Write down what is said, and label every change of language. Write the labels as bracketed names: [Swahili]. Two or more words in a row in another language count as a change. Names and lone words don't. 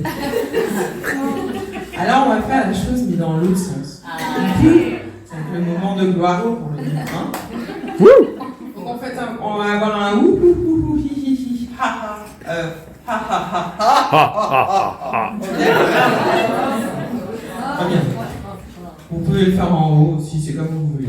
[French] Alors, on va faire la chose, mais dans l'autre sens. C'est le moment de gloire pour le groupe 1. Donc, en fait, on va avoir un ouh, hi, hi, hi, ha, ha, ha, ha, ha, ha. Très bien. Vous pouvez le faire en haut aussi, c'est comme vous voulez.